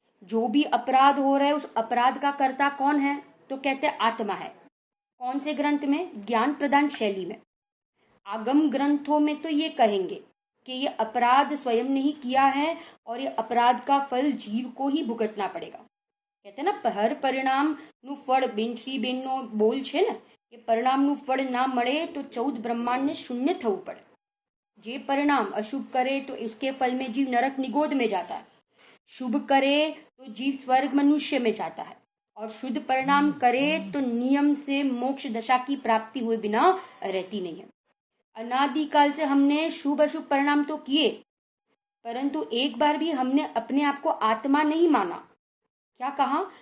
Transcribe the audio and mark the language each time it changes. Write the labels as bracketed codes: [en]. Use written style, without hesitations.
[hi] जो भी अपराध हो रहा है उस अपराध का कर्ता कौन है, तो कहते हैं आत्मा है। कौन से ग्रंथ में? ज्ञान प्रदान शैली में। आगम ग्रंथों में तो ये कहेंगे कि ये अपराध स्वयं नहीं किया है और ये अपराध का फल जीव को ही भुगतना पड़ेगा। कहते हैं ना, [gu] हर परिणाम नु फળ બેનશ્રી બેનનો બોલ છે ને, કે પરિણામનું ફળ ના મળે તો 14 બ્રહ્માંડને શૂન્ય થવું પડે। [hi] जे परिणाम अशुभ करे तो इसके फल में जीव नरक निगोद में जाता है, शुभ करे तो जीव स्वर्ग मनुष्य में जाता है, और शुद्ध परिणाम करे तो नियम से मोक्ष दशा की प्राप्ति हुए बिना रहती नहीं है। अनादिकाल से हमने शुभ अशुभ परिणाम तो किए, परंतु एक बार भी हमने अपने आप को आत्मा नहीं माना। क्या कहा?